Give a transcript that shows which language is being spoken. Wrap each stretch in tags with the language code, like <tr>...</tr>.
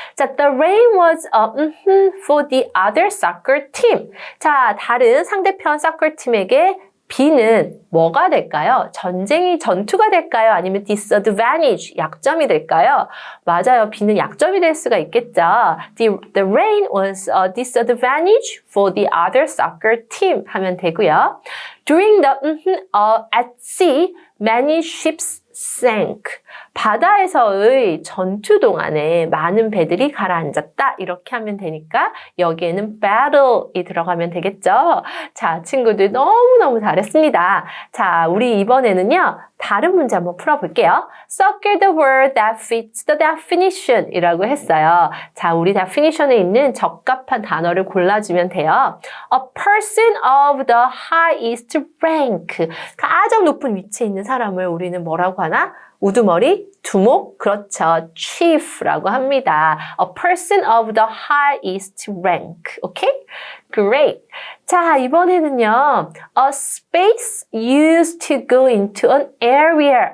<en>자, the rain was for the other soccer team.</en> <ko>자, 다른 상대편 soccer 팀에게 비는 뭐가 될까요? 전투가 될까요? 아니면 disadvantage, 약점이 될까요? 맞아요. 비는 약점이 될 수가 있겠죠.</ko> <en>The rain was a disadvantage for the other soccer team</en> <ko>하면 되고요.</ko> <en>During the at sea, many ships sank.</en> <ko>바다에서의 전투 동안에 많은 배들이 가라앉았다. 이렇게 하면 되니까 여기에는 battle이 들어가면 되겠죠. 자, 친구들 너무너무 잘했습니다. 자, 우리 이번에는요. 다른 문제 한번 풀어볼게요.</ko> <en>Circle the word that fits the definition</en> <ko>이라고 했어요. 자, 우리 definition에 있는 적합한 단어를 골라주면 돼요.</ko> <en>A person of the highest rank.</en> <ko>가장 높은 위치에 있는 사람을 우리는 뭐라고 하나? 우두머리, 두목, 그렇죠. chief라고 합니다.</ko> <en>A person of the highest rank.</en> <ko>오케이?</ko> <en>Great.</en> <ko>자, 이번에는요.</ko> <en>A space used to go into an area.</en>